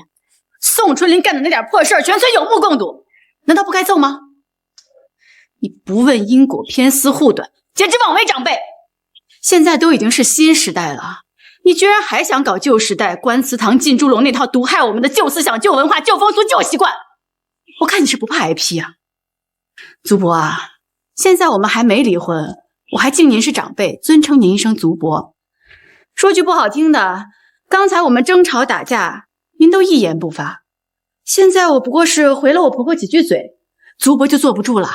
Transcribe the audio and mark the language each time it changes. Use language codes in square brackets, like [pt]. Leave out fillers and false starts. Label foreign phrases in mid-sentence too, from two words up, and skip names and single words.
[zh] 宋春林幹的那點破事兒，全村有目共睹，難道不該揍嗎？你不問因果，偏私護短，簡直枉為長輩。現在都已經是新時代了，你居然還想搞舊時代關祠堂進豬籠那套毒害我們的舊思想、舊文化、舊風俗、舊習慣？我看你是不怕挨批啊！族伯啊，現在我們還沒離婚，我還敬您是長輩，尊稱您一聲族伯。說句不好聽的，剛才我們爭吵打架，您都一言不發。現在我不過是回了我婆婆幾句嘴，族伯就坐不住了。